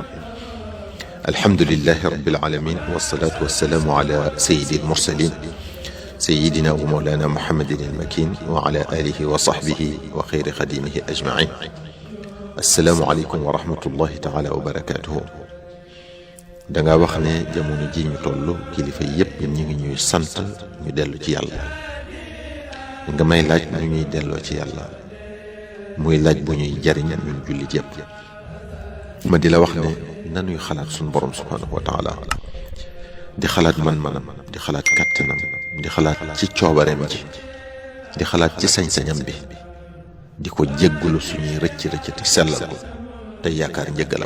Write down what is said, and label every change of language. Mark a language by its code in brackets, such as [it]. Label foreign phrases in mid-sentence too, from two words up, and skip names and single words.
[ar] الحمد لله رب العالمين، والصلاة والسلام على سيد المرسلين سيدنا ومولانا محمد المكين وعلى آله وصحبه وخير خديمه أجمعين. السلام عليكم ورحمة الله تعالى وبركاته. [wo] danga wax ne jamono ji ñu tollu kilifa yépp ñi ngi ñuy sant ñu dellu ci yàlla. nga may laaj ñu ñuy delloo ci yàlla muy laaj bu ñuy jariñ ñun jullit yépp. ma di la wax ne nanuy xalaat suñu borom [ar] سبحانه وتعالى, [wo] di xalaat man-manam, di xalaat kàttanam, di xalaat ci coobareem ji, di xalaat ci sañ-sañam bi, di ko jéggulu suñuy rëcc te sellal ko te yaakaar njëggalam.